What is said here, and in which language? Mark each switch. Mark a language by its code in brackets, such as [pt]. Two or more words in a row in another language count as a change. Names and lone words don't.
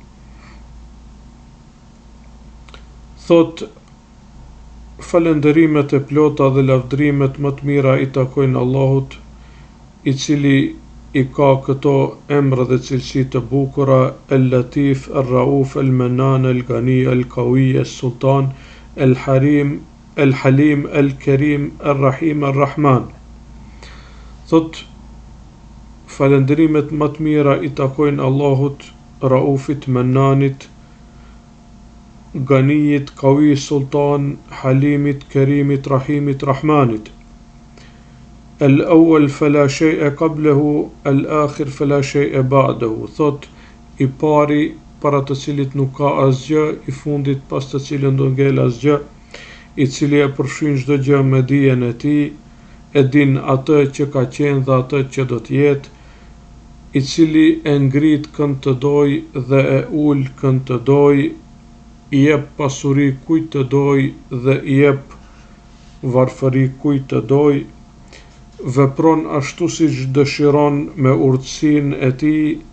[sq] Thot, falenderimet e plota dhe lavdrimet më të mira i takojnë Allahut, i cili i ka këto emra dhe cilësi të bukura: El-Latif, El-Rauf, El-Mannan, El-Ghani, El-Qawi, El-Sultan, El-Halim, El-Karim, El-Rahim, El-Rahman. Thot, falenderimet më të mira i takojnë Allahut, Raufit, Mannanit, Ghanijit, Qawi, Sultan, Halimit, Karimit, Rahimit, Rahmanit. [ar] الأول فلا شيء قبله، الآخر فلا شيء بعده. [sq] Thot, i pari para të cilit nuk ka asgjë, i fundit pas të cilën do ngel asgjë, i cili e përfshin çdo gjë me dijen e tij, e din atë që ka qenë dhe atë që do të jetë, i cili e ngrit kënd të doj dhe e ul kënd të doj, i jep pasuri kujt të doj dhe i jep varfëri kujt të doj, vepron ashtu siç dëshiron me urtësinë e tij,